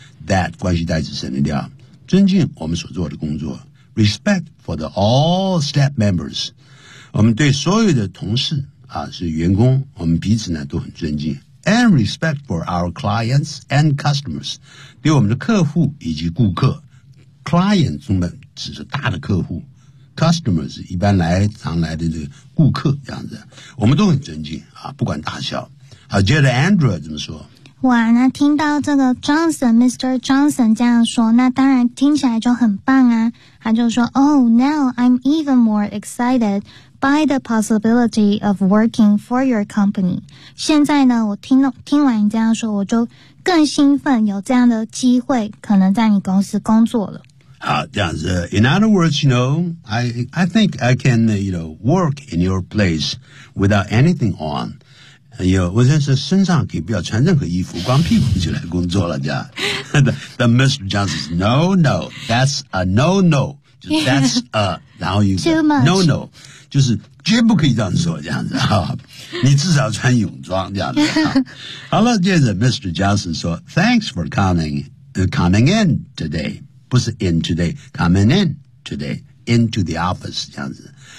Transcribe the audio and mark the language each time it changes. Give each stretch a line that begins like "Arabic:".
English: that
Chinese: 关系代词省略掉，尊敬我们所做的工作 ，
English: respect for the all staff members，
Chinese: 我们对所有的同事啊是员工，我们彼此呢都很尊敬 ，
English: and respect for our clients and customers，
Chinese: 对我们的客户以及顾客 ，client 中的指是大的客户 ，customers 一般来常来的这个顾客这样子，我们都很尊敬啊，不管大小。好，接着 Andrew 怎么说？哇，那听到这个 Johnson, Mr. Johnson 这样说，那当然听起来就很棒啊。他就说
English: ,Oh, now I'm even more excited by the possibility of working for your company.
Chinese: 现在呢我听完你这样说，我就更兴奋有这样的机会可能在你公司工作了。好，这样子
English: ,In other words, you know, I think I can, you know, work in your place without anything on.
Chinese: 哎呦，我真是身上可以不要穿任何衣服，光屁股就来工作了，这样。
English: The Mr. Johnson says, no, no, that's a no, no. That's a,
Chinese: 然后
English: you go, no, no.
Chinese: 就是绝不可以这样说，这样子。你至少穿泳装，这样子。好了，接着 Mr.
English: Johnson says, thanks for coming in today.
Chinese: 不是
English: in today, coming in today, into the office,
Chinese: 这样子。